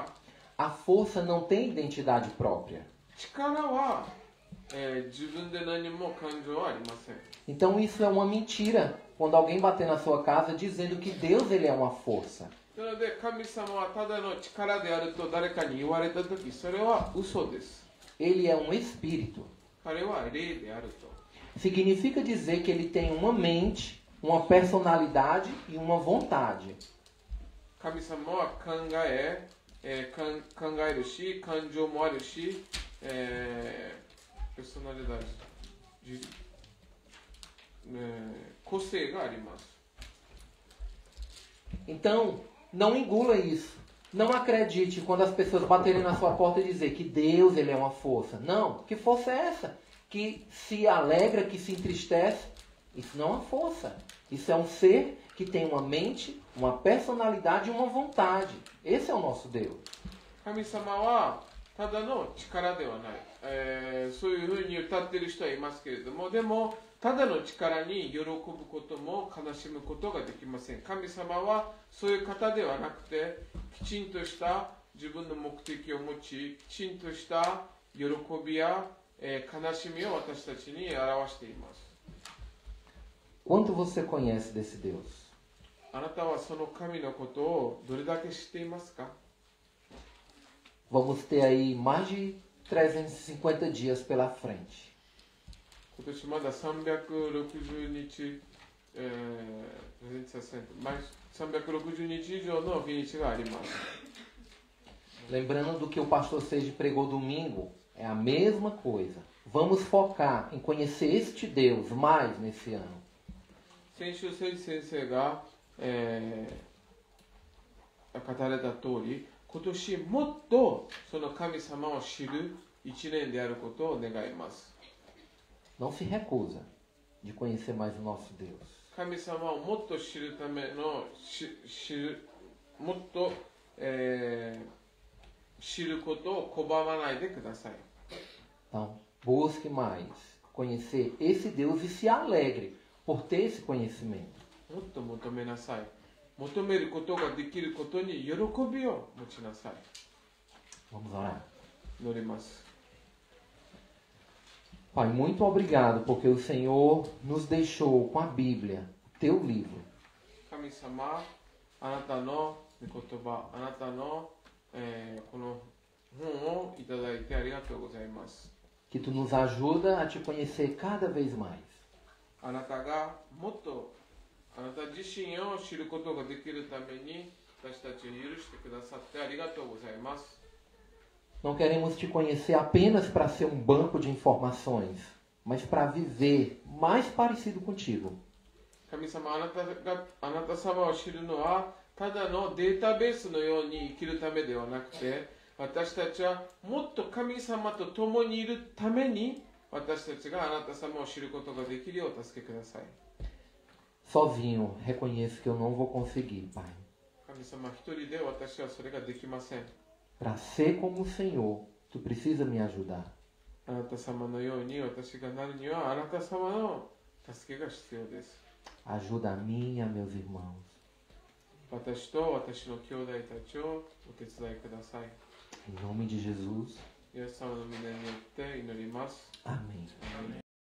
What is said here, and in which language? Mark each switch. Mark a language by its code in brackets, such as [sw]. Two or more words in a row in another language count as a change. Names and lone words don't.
[pt] A força não tem identidade própria. [ja] 力は、自分で何も感情はありません。 [pt] Então isso é uma mentira quando alguém bater na sua casa dizendo que Deus ele é uma força. [ja] なので神様はただの力であると誰かに言われたとき、それは嘘です。 [pt] Ele é um espírito. [ja] 彼は霊であると。 [pt] Significa dizer que ele tem uma mente, uma personalidade e uma vontade. [ja] 神様は考えるし、感情もあるし、personalidade、個性があります。 [pt] Então, não engula isso. Não acredite quando as pessoas baterem na sua porta e dizer que Deus ele é uma força. Não, que força é essa? Que se alegra, que se entristece? Isso não é uma força. Isso é um ser que tem uma mente, uma personalidade e uma vontade. Esse é o nosso Deus. [ja] 神様はただの力ではない、そういうふうに歌っている人はいますけれども、でもただの力に喜ぶことも悲しむことができません。神様はそういう方ではなくて、きちんとした自分の目的を持ち、きちんとした喜びや、悲しみを私たちに表しています。 [pt] Quanto você conhece desse Deus? [ja] あなたはその神のことをどれだけ知っていますか？ [pt] Vamos ter aí mais de 350 dias pela frente. [ja] 今年まだ360日、360日以上の日にちがあります。 [pt] Lembrando do que o pastor Seiji pregou domingo, é a mesma coisa. Vamos focar em conhecer este Deus mais nesse ano. [ja] 先週、聖司先生が、語られた通り、今年もっとその神様を知る一年であることを願います。 [pt] Não se recusa de conhecer mais o nosso Deus. [ja] 神様をもっと知るためのもっと、知ることを拒まないでください。 [pt] Então, busque mais conhecer esse Deus e se alegre por ter esse conhecimento. [ja] もっと求めなさい。求めることができることに喜びを持ちなさい。 [pt] Vamos orar. [ja] 祈ります。 [pt] Pai, muito obrigado porque o Senhor nos deixou com a Bíblia, o teu livro. [ja] 神様、あなたの御言葉、あなたの、この本をいただいてありがとうございます。 [pt] Que tu nos ajuda a te conhecer cada vez mais. [ja] あなたがもっとあなた自身を知ることができるために私たちを許してくださってありがとうございます。 [pt] Não queremos te conhecer apenas para ser um banco de informações, mas para viver mais parecido contigo. [ja] 神様、あなた様を知るのはただのデータベースのように生きるためではなくて、私たちはもっと神様と共にいるために私たちがあなた様を知ることができるようお助けください。 [pt] Sozinho, reconheço que eu não vou conseguir, Pai. [ja] 神様、一人で私はそれができません。 [pt] Para ser como o Senhor, tu precisa me ajudar. [ja] あなた様のように私がなるにはあなた様の助けが必要です。 [pt] Ajuda a mim e a meus irmãos. [ja] 私と私の兄弟たちをお手伝いください。 [pt] Em nome de Jesus. [ja] イエス様の皆によって祈ります。 [pt] Amém.